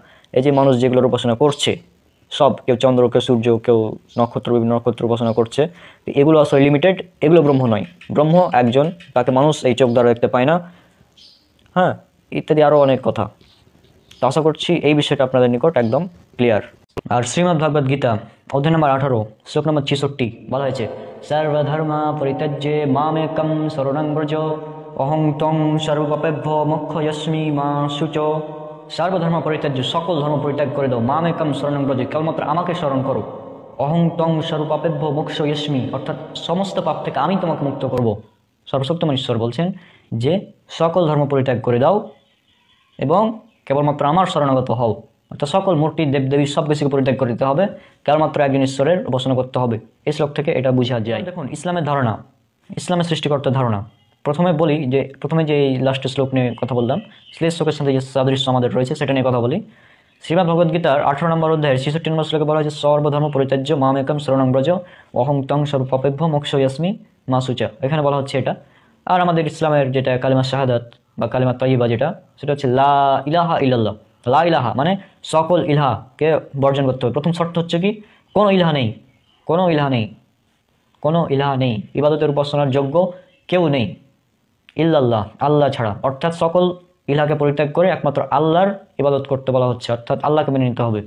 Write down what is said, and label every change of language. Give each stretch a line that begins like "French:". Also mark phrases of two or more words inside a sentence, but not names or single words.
Bangla: এই যে মানুষ যেগুলোর উপাসনা করছে সব, কেউ চন্দ্র, কেউ সূর্য, কেউ নক্ষত্র, বিভিন্ন নক্ষত্র উপাসনা করছে, এগুলো আসলে লিমিটেড, এগুলো ব্রহ্ম নয়। ব্রহ্ম একজন, তাকে মানুষ এই চোখ দ্বারা দেখতে পায় না, হ্যাঁ, ইত্যাদি আরও অনেক কথা। তো আশা করছি এই বিষয়টা আপনাদের নিকট একদম ক্লিয়ার। আর শ্রীমদ্ ভাগবত গীতা অধ্যায় নম্বর 18 শ্লোক নম্বর 66 বলা হয়েছে
Sanskrit: सर्वधर्मान् परित्यज्य मामेकं शरणं व्रज अहं त्वां सर्वपापेभ्यो मोक्षयिष्यामि मा शुचः। सर्वधर्मान् परित्यज्य,
Bangla: সকল ধর্ম পরিত্যাগ করে দাও,
Sanskrit: मामेकं शरणं व्रज,
Bangla: কেবলমাত্র আমাকে স্মরণ করো,
Sanskrit: अहं त्वां सर्वपापेभ्यो मोक्षयिष्यामि,
Bangla: অর্থাৎ সমস্ত পাপ থেকে আমি তোমাকে মুক্ত করব। সর্বশক্তিমান ঈশ্বর বলছেন যে সকল ধর্ম পরিত্যাগ করে দাও এবং কেবলমাত্র আমার শরণাগত হও, অর্থাৎ সকল মূর্তি দেবদেবী সব কিছুকে পরিত্যাগ করে দিতে হবে, কেবলমাত্র একজন ঈশ্বরের উপাসনা করতে হবে। এই শ্লোক থেকে এটা বোঝা যায়। দেখুন ইসলামের ধারণা, ইসলামের সৃষ্টিকর্তার ধারণা। প্রথমে যে এই লাস্টের শ্লোক নিয়ে কথা বললাম, সেই শ্লোকের সাথে যে সাদৃশ্য আমাদের রয়েছে সেটা নিয়ে কথা বলি। শ্রীমদ্ ভগবদ গীতার 18 নম্বর অধ্যায়ের 66 নম্বর শ্লোকে বলা হয়েছে
Sanskrit: सर्वधर्मान् परित्यज्य मामेकं शरणं व्रज अहं त्वां सर्वपापेभ्यो मोक्षयिष्यामि मा शुचः।
Bangla: এখানে বলা হচ্ছে এটা। আর আমাদের ইসলামের যেটা কালিমা শাহাদাত বা কালিমা তাইয়্যিবা, যেটা সেটা হচ্ছে
Arabic: لا إله إلا الله. لا إله
Bangla: মানে সকল ইলাহাকে বর্জন করতে হবে। প্রথম শর্ত হচ্ছে কি, কোনো ইলাহা নেই, কোনো ইলাহা নেই, কোনো ইলাহা নেই, ইবাদতের উপাসনার যোগ্য কেউ নেই ইল্লাল্লাহ, আল্লাহ ছাড়া। অর্থাৎ সকল ইলাহাকে পরিত্যাগ করে একমাত্র আল্লাহর ইবাদত করতে বলা হচ্ছে, অর্থাৎ আল্লাহকে মেনে নিতে হবে।